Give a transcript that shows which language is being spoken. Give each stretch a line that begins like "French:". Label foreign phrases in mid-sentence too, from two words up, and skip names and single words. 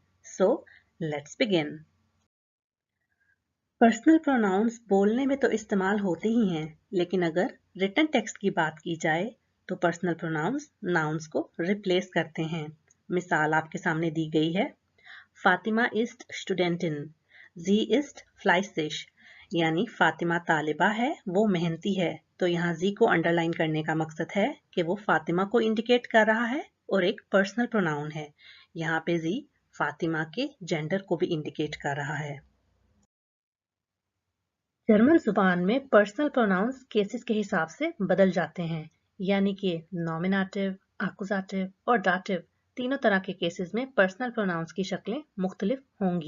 English: So let's begin. personal pronouns
Urdu: بولنے میں تو استعمال ہوتے ہی ہیں، لیکن اگر
English: written text
Urdu: کی بات کی جائے تو
English: personal pronouns nouns
Urdu: کو ریپلیس کرتے ہیں. مثال آپ کے سامنے دی گئی ہے.
German: फातिमा ist Studentin, sie ist fleißig,
Urdu: یعنی فاطمہ طالبہ ہے، وہ محنتی ہے. تو یہاں جی کو انڈرلائن کرنے کا مقصد ہے کہ وہ فاطمہ کو انڈیکیٹ کر رہا ہے اور ایک
English: personal pronoun
Urdu: ہے. یہاں پہ جی فاطمہ کے جینڈر کو بھی انڈیکیٹ کر رہا ہے. جرمن زبان میں
English: personal pronouns cases
Urdu: کے حساب سے بدل جاتے ہیں، یعنی کہ
English: nominative, accusative
Urdu: اور ڈیٹو تینوں طرح کے کیسز میں
English: personal pronouns
Urdu: کی شکلیں مختلف ہوں گی.